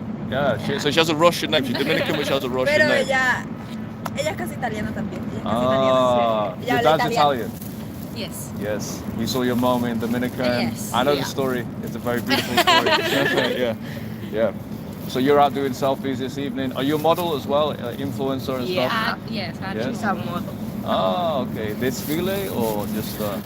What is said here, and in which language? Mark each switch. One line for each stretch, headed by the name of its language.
English: Yeah, so she has a Russian name. She's Dominican, but she has a Russian
Spanish: Pero
English: name.
Spanish: ella es casi italiana también. Ella es casi italiana. Sí.
English: Your dad's Italian? Yes. We saw your mom in Dominican. Yes. I know the story. It's a very beautiful story. Yeah. So you're out doing selfies this evening. Are you a model as well, influencer and stuff? Yes, She's a model. Oh, okay. Desfile or just?